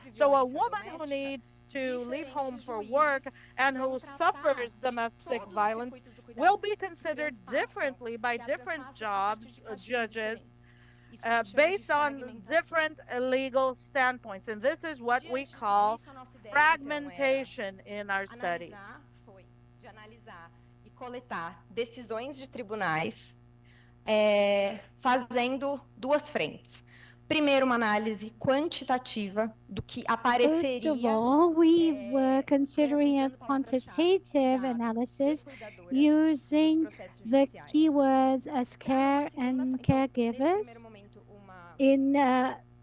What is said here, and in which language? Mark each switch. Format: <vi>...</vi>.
<en>So a woman who needs to leave home for work and who suffers domestic violence will be considered differently by different judges, based on different legal standpoints. And this is what we call fragmentation in our studies.</en> <pt>Foi de analisar e coletar decisões de tribunais, fazendo duas frentes. Primeiro, uma análise quantitativa do que apareceria.</pt> <en>First of all, we were considering a quantitative analysis using the keywords as care and caregivers in the</en>